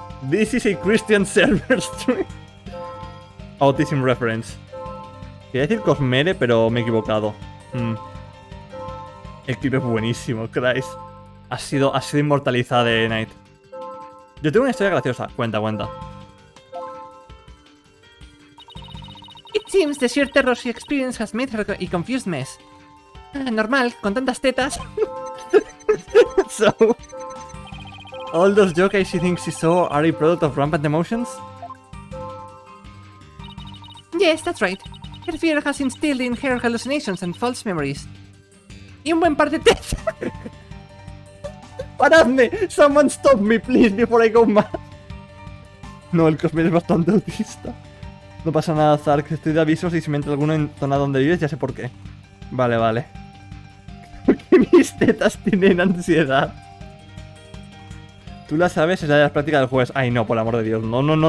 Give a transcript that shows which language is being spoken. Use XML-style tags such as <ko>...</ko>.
<en>This is a Christian server stream. Autism reference.</en> <es>Quería decir Cosmere, pero me he equivocado. El clip es buenísimo, Christ. Ha sido inmortalizada de Knight. Yo tengo una historia graciosa. Cuenta.</es> <en>It seems the sheer terror she experienced has made her a confused mess.</en> <es>Normal, con tantas tetas.</es> <en>So, all those yokai she thinks she saw are a product of rampant emotions? Yes, that's right. Her fear has instilled in her hallucinations and false memories.</en> <es>Y un buen par de tetas. ¡Paradme!</es> <en>Someone stop me, please, before I go mad.</en> <es>No, el Cosmere es bastante autista. No pasa nada, Zark. Estoy de avisos y si me entra alguno en zona donde vives, ya sé por qué. Vale. Porque mis tetas tienen ansiedad. Tú la sabes, es la de las prácticas del jueves. Ay, no, por el amor de Dios. No.</es>